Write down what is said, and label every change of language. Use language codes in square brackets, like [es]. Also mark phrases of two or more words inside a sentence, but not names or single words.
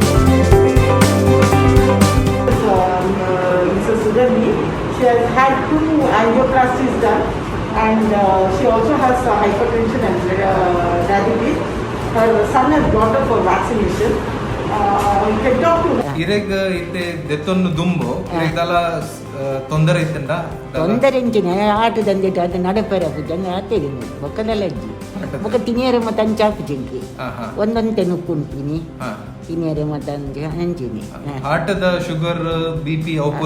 [en] Mrs. Sudhani, she has had 2 angioplasties done, and she also has hypertension and diabetes. Her son has brought her for vaccination. You can talk to her. [tcy] ಇರೆಗ್ ಇತ್ತೆ ದೆತ್ತೊಂದು ದುಂಬು ಇರೆಗ್ದಲ ತೊಂದರೆ ಇತ್ತಂಡ ತೊಂದರೆ ಇಂಚಿನ ಆಟದಂದಿಟ್ಟು ಅದು ನಡಪೆರ ಪೂಜೆ ಆತೇರಿನಿ ಬೊಕ್ಕದಲ್ಲ ಅಜ್ಜಿ ಬೊಕ್ಕ ತಿನಿಯರೆ ಮತ್ತೆ ಅಂಚಾಪು ಜಿಂಕಿ ಒಂದೊಂತೆ ನುಪ್ಪುಂಟಿನಿ ತಿನಿಯರೆ ಮತ್ತೆ ಅಂಚಿನಿ ಆಟದ [en] sugar BP [tcy] ಅವಪುರ